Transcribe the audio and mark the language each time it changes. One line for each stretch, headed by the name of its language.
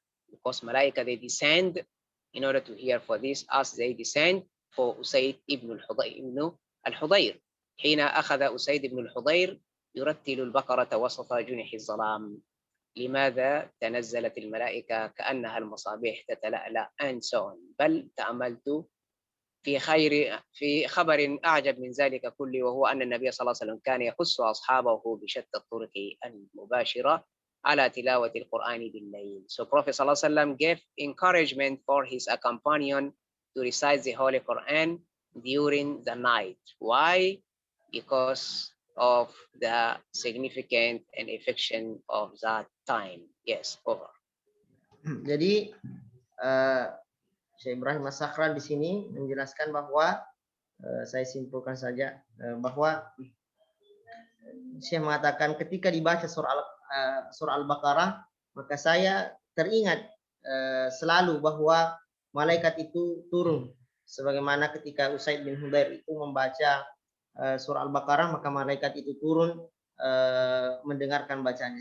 English: Because Malaika, they descend in order to hear for this as they descend for Usayd ibn al-Hudayr.
Arabic: حين أخذ أسيد بن الحضير يرتل البقرة وسط جنح الظلام. لماذا تنزلت الملائكة كأنها المصابيح تتلألأ
English: and so on.
Arabic: بل تأملت في خبر أعجب من ذلك كله, وهو أن النبي صلى الله عليه وسلم كان يخص أصحابه بشتى الطرق المباشرة على تلاوة القرآن بالليل.
English: So Prophet صلى الله عليه وسلم gave encouragement for his companion to recite the Holy Quran during the night. Why? Because of the significant and affection of that time. Yes, over.
Indonesian: Jadi Syekh Ibrahim As-Sakhran di sini menjelaskan bahwa saya simpulkan saja bahwa Syekh mengatakan ketika dibaca surah Al-Baqarah maka saya teringat selalu bahwa malaikat itu turun sebagaimana ketika Usaid bin Hudayr itu membaca surah Al-Baqarah maka malaikat itu turun mendengarkan bacaannya.